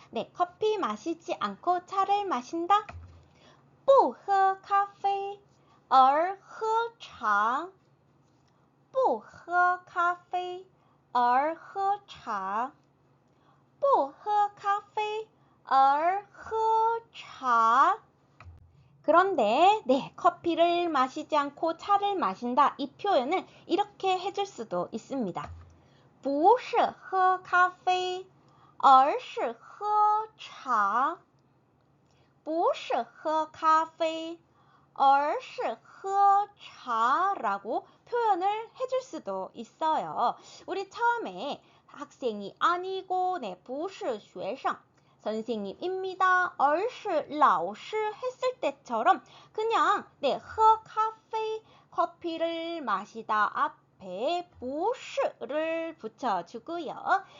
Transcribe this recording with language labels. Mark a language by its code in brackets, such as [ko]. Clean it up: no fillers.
[ko] 네, 커피 마시지 않고 차를 마신다. [zh] 不喝咖啡而喝茶不喝咖啡而喝茶不喝咖啡而喝茶 [ko] 그런데 네, 커피를 마시지 않고 차를 마신다 이 표현을 이렇게 해줄 수도 있습니다. [zh] 不是喝咖啡而是喝茶不是喝咖啡而是喝茶 [ko] 라고 표현을 해줄 수도 있어요. 우리 처음에 학생이 아니고 네, [zh] 不是学生 [ko] 선생님입니다. [zh] 而是老师 [ko] 했을 때처럼 그냥 네, [zh] 喝咖啡 [ko] 커피를 마시다 앞에 [zh] 不是 [ko] 를 붙여주고요.